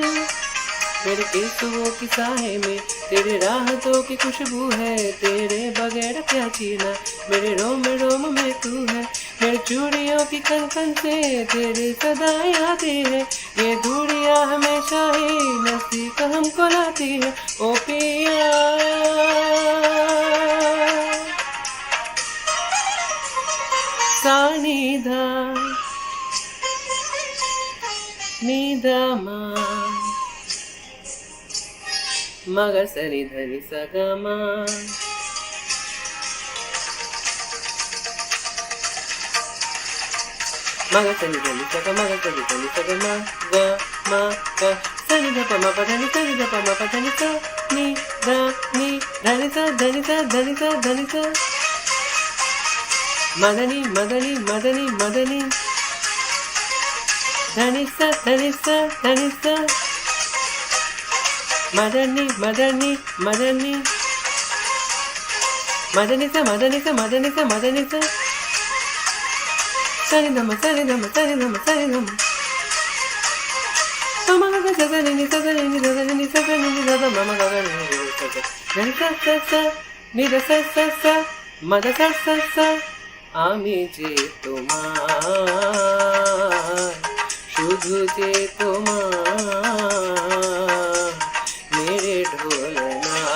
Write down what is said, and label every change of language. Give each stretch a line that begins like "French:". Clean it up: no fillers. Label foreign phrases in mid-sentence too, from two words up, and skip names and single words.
Hindi: मेरे केसों की साए में तेरे राहतों की खुशबू है, तेरे बगैर क्या जीना, मेरे रोम रोम में तू है। मेरे चूड़ियों की खन खन से तेरी सदाएं आती है, ये दूरियां हमेशा ही नजदीक हमको लाती है। ओ पिया सानिधा निधमा मग सनि धनि सगमा, मग सनि धनि सग, मग सनि धनि सगमा ग म ग सनि ध प म प धनि सनि ध प म प धनि स नि ध नि धनि स धनि स धनि स धनि स मदनि मदनि मदनि मदनि धनि स धनि स धनि स मदनि मदनि मदनि मदनि स मदनि स मदनि स मदनि स सनि धम सनि धम सनि धम सनि धम मम ग स सनि नि स सनि नि स सनि नि स सनि नि स स मम ग ग नि स स धनि स स स नि द स स स मद स स स
Bangla: আমি যে তোমার, শুধু যে তোমার,
Hindi: मेरे ढोलना